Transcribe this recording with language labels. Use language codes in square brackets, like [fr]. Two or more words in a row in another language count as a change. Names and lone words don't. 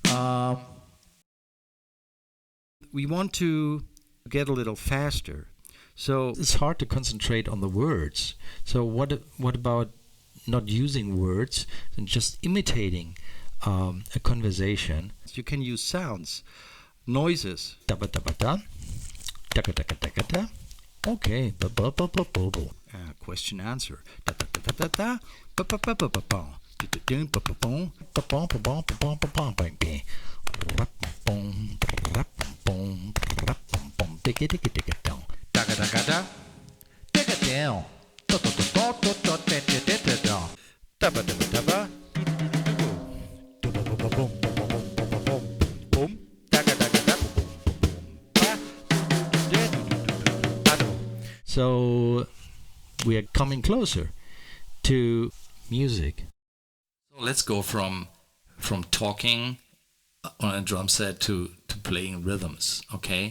[en] We want to get a little faster. So it's hard to concentrate on the words. So what about not using words and just imitating a conversation? You can use sounds, noises. Dabba dabba da, daga daga daga da. Okay, ba ba ba ba ba ba. Question answer. Da da da da da. Ba ba ba ba ba ba. Da ba ba ba ba ba ba ba ba ba ba ba ba. Rap boom, rap boom, rap boom. Digga digga digga down. Daga daga da. Digga down. Da da da da da da da da da da. Dabba dabba dabba. Boom boom boom boom boom boom. Daga daga da. So we are coming closer to music. So let's go from talking on a drum set to playing rhythms, okay?